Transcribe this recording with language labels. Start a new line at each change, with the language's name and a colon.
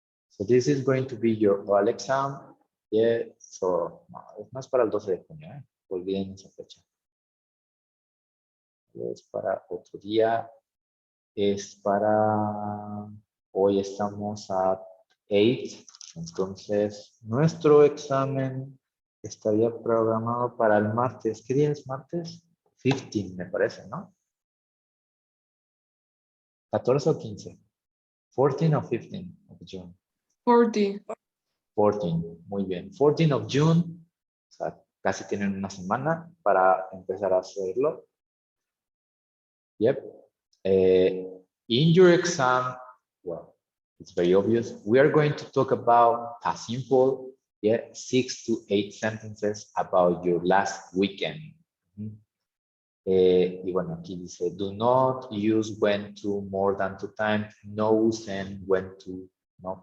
English: So this is going to be your oral exam.
Spanish: Yeah, so no es para el 12 de junio, ¿eh? Olviden esa fecha. Es para otro día. Es para... Hoy estamos a 8. Entonces, nuestro examen estaría programado para el martes. ¿Qué día es martes? 15, me parece, ¿no? 14 o 15. 14 o 15
English: of June.
Spanish: 40. 14, muy bien.
English: 14 of June,
Spanish: o sea, casi tienen una semana para empezar a hacerlo.
English: Yep. In your exam, well, it's very obvious. We are going to talk about past simple, yeah, 6 to 8 sentences about your last weekend.
Spanish: Y bueno, aquí dice,
English: do not use when to more than 2 times,
Spanish: no usen
English: when to, ¿no?